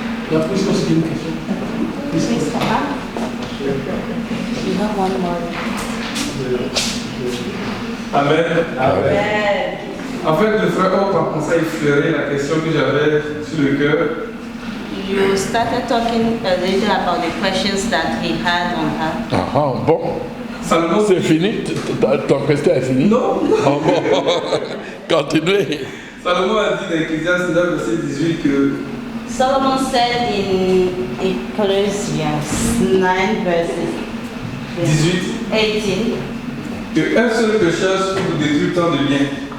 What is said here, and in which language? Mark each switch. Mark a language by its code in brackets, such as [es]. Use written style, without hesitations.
[fr] La position, c'est une question. [en] You have one more. Amen. [fr] En fait, le frère Hope a commencé à effleurer la question que j'avais sur le cœur. [en] You started talking a little about the questions that he had on her. [fr] Aha, bon. Salomon C'est fini? Ton question est fini? Non. Ah bon. Continuez. Salomon a dit dans Ecclésiaste 9, verset 18 que [en] Solomon said in Ecclesiastes 9 verses 18, [fr] qu'un seul pécheur souffre de détruire tant de biens.